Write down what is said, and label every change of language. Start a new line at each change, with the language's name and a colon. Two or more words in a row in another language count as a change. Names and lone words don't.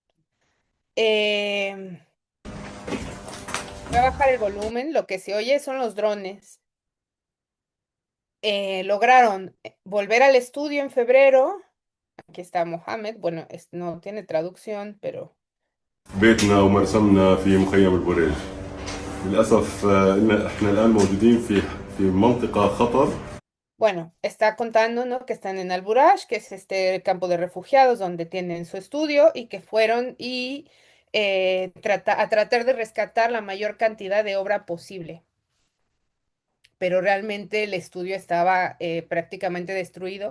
Spanish: Voy a bajar el volumen. Lo que se oye son los drones. Lograron volver al estudio en febrero. Aquí está Mohamed. Bueno, no tiene traducción, pero
Arabic: بيتنا ومرسمنا في مخيم البوريج للأسف إحنا الآن موجودين في منطقة خطر.
Spanish: bueno, está contando, ¿no? Que están en Al-Buraj, que es este campo de refugiados donde tienen su estudio y que fueron a tratar de rescatar la mayor cantidad de obra posible. Pero realmente el estudio estaba prácticamente destruido.